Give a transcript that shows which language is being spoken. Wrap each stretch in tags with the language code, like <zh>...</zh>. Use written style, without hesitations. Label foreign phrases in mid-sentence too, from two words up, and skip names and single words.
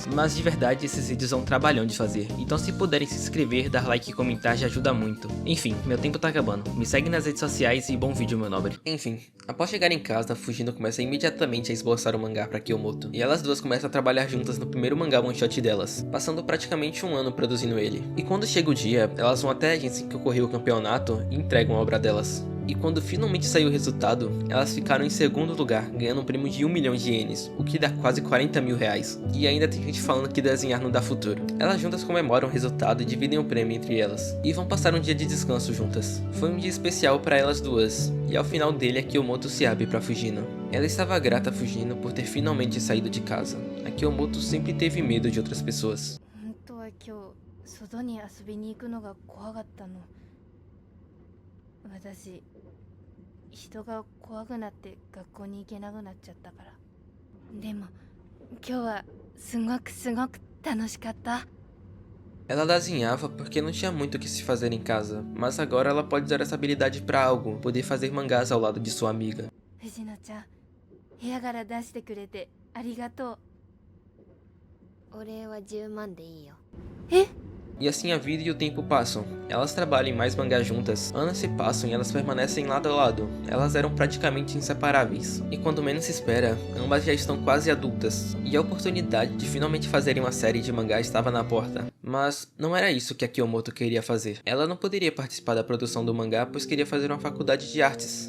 <pt>Mas de verdade, esses vídeos são um trabalhão de fazer, então se puderem se inscrever, dar like e comentar já ajuda muito. Enfim, meu tempo tá acabando. Me segue nas redes sociais e bom vídeo, meu nobre. Enfim, após chegar em casa, Fujino começa imediatamente a esboçar o mangá pra Kyomoto, e elas duas começam a trabalhar juntas no primeiro mangá</pt> <en>one shot</en> <pt>delas, passando praticamente um ano produzindo ele. E quando chega o dia, elas vão até a agência em que ocorreu o campeonato e entregam a obra delas. E quando finalmente saiu o resultado, elas ficaram em segundo lugar, ganhando um prêmio de 1 milhão de ienes, o que dá quase 40 mil reais. E ainda tem gente falando que desenhar não dá futuro. Elas juntas comemoram o resultado e dividem o prêmio entre elas, e vão passar um dia de descanso juntas. Foi um dia especial para elas duas, e ao final dele a Kyomoto se abre para Fujino. Ela estava grata a Fujino por ter finalmente saído de casa. A Kyomoto sempre teve medo de outras pessoas.</pt> <ja>人が怖くなって学校に行けなくなっちゃったから。でも今日はすごく楽しかった。</ja> <pt>Ela desenhava porque não tinha muito o que se fazer em casa, mas agora ela pode usar essa habilidade para algo, poder fazer mangás ao lado de sua amiga.</pt> <ja>Fujino-chan, 部屋から出してくれてありがとう。お礼は10万でいいよ。え？</ja> <pt>E assim a vida e o tempo passam. Elas trabalham em mais mangás juntas, anos se passam e elas permanecem lado a lado. Elas eram praticamente inseparáveis. E quando menos se espera, ambas já estão quase adultas. E a oportunidade de finalmente fazerem uma série de mangá estava na porta. Mas não era isso que a Kyomoto queria fazer. Ela não poderia participar da produção do mangá pois queria fazer uma faculdade de artes.</pt>